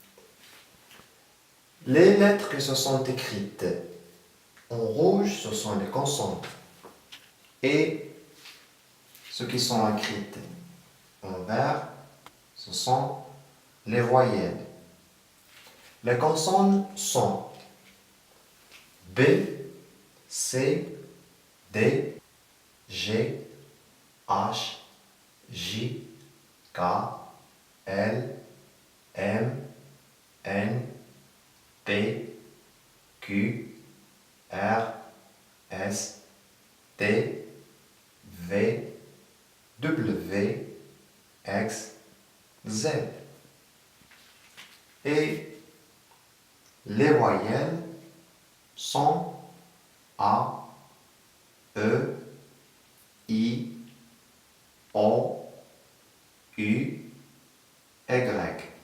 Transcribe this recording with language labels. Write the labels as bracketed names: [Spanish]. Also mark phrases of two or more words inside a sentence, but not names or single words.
[French] Les lettres qui se sont écrites en rouge, ce sont les consonnes. Et ceux qui sont écrites en vert, ce sont les voyelles. Les consonnes sont B, C, D, G, H, J, K, L, M, N, P, Q, R, S, T, V, W, X, Z. Et les voyelles sont A, E, I, O, U, Y.